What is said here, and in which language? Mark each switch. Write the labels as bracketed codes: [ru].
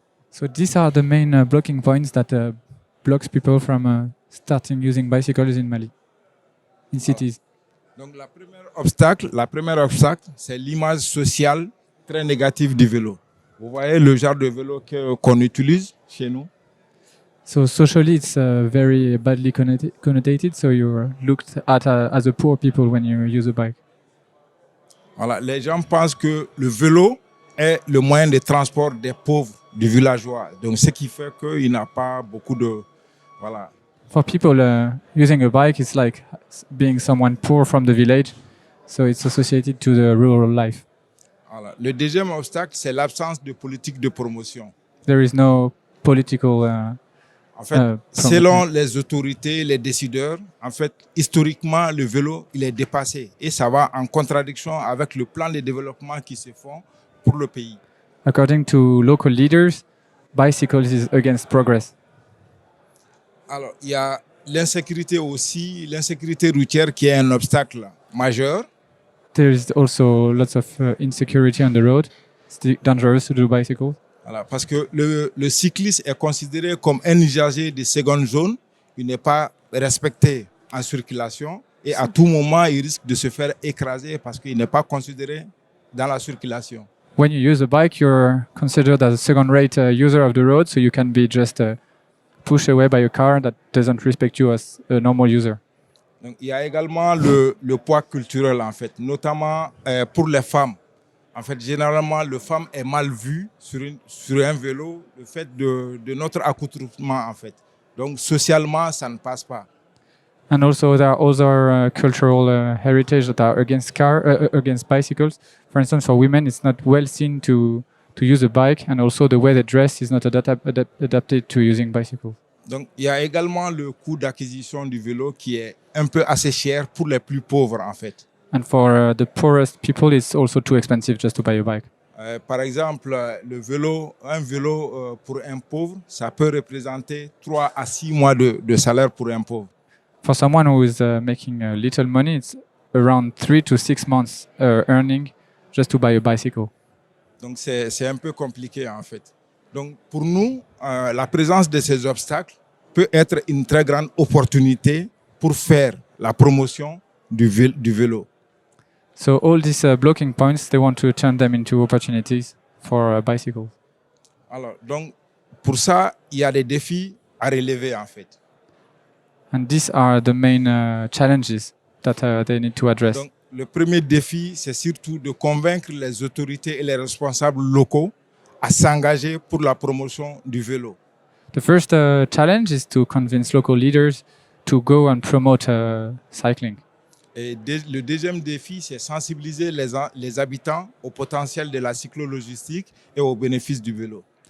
[en] So these are the main blocking points that blocks people from starting using bicycles in Mali, in cities. [fr] Donc la première obstacle, c'est l'image sociale très négative du vélo. Vous voyez le genre de vélo qu'on utilise chez nous. [en] So socially, it's very badly connotated. So you're looked at as a poor people when you use a bike. [fr] Voilà, les gens pensent que le vélo est le moyen de transport des pauvres, des villageois. Donc ce qui fait qu'il n'a pas beaucoup de... Voilà. [en] For people, using a bike is like being someone poor from the village. So it's associated to the rural life. [fr] Voilà. Le deuxième obstacle, c'est l'absence de politique de promotion. [en] There is no political. [fr] En fait, selon les autorités, les décideurs, en fait, historiquement, le vélo, il est dépassé. Et ça va en contradiction avec le plan de développement qui se font pour le pays. [en] According to local leaders, bicycles is against progress. [fr] Alors, il y a l'insécurité aussi, l'insécurité routière qui est un obstacle majeur. [en] There is also lots of insecurity on the road. It's dangerous to do bicycles. [fr] Voilà, parce que le cycliste est considéré comme un usager de seconde zone. Il n'est pas respecté en circulation et à tout moment, il risque de se faire écraser parce qu'il n'est pas considéré dans la circulation. When you use a bike, you're considered as a second-rate user of the road, so you can be just pushed away by a car that doesn't respect you as a normal user. Donc, il y a également le poids culturel, en fait, notamment pour les femmes. En fait, généralement, le femme est mal vue sur un vélo, le fait de notre accoutrement, en fait. Donc, socialement, ça ne passe pas. [en] And also, there are other cultural heritage that are against bicycles. For instance, for women, it's not well seen to use a bike, and also the way they dress is not adapted to using bicycles. [fr] Donc, il y a également le coût d'acquisition du vélo qui est un peu assez cher pour les plus pauvres, en fait. [en] And for the poorest people, it's also too expensive just to buy a bike. [fr] Par exemple, un vélo pour un pauvre, ça peut représenter 3 à 6 mois de salaire pour un pauvre. [en] For someone who is making little money, it's around 3 to 6 months earning just to buy a bicycle. [fr] Donc, c'est un peu compliqué, en fait. Donc, pour nous, la présence de ces obstacles peut être une très grande opportunité pour faire la promotion du vélo. [en] So all these blocking points, they want to turn them into opportunities for bicycles. [fr] Alors, donc, pour ça, il y a des défis à relever, en fait. [en] And these are the main challenges that they need to address. [fr] Donc, le premier défi, c'est surtout de convaincre les autorités et les responsables locaux à s'engager pour la promotion du vélo. [en] The first challenge is to convince local leaders to go and promote cycling. [fr] Et le deuxième défi, c'est sensibiliser les habitants au potentiel de la cyclo-logistique et aux bénéfices du vélo.